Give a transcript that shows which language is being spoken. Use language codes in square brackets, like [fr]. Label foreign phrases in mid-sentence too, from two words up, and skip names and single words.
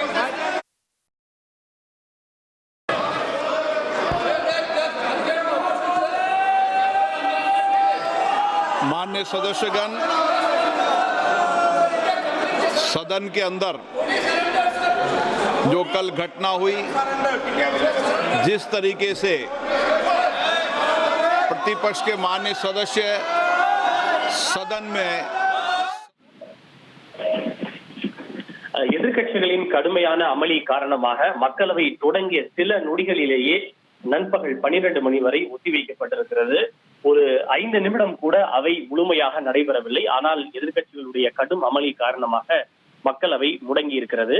[hi] माननीय सदस्यगण, सदन के अंदर जो कल घटना हुई, जिस तरीके से प्रतिपक्ष के माननीय सदस्य सदन में [ta] எதிர்க்கட்சிகளின் கடுமையான அமளி காரணமாக மக்களவை தொடங்கிய சில நொடிகளிலேயே நண்பகல் 12 மணி வரை ஒத்திவைக்கப்பட்டிருக்கிறது. ஒரு 5 நிமிடம் கூட அவை முழுமையாக நடைபெறவில்லை. ஆனால் எதிர்க்கட்சிகளுடைய கடும் அமளி காரணமாக மக்களவை முடங்கி இருக்கிறது.